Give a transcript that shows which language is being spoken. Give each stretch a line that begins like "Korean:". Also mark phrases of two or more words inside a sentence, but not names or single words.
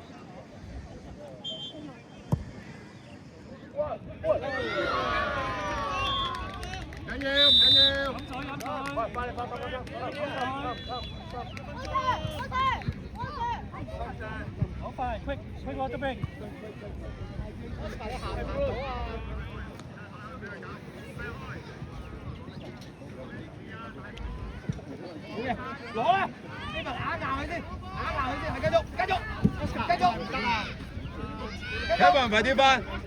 Cantonese: 唔緊要，唔緊要。快嚟！好快 ，
English: quick water break。
Cantonese: 好嘅，攞啦！呢個打硬佢先，係繼續。有冇人快啲翻？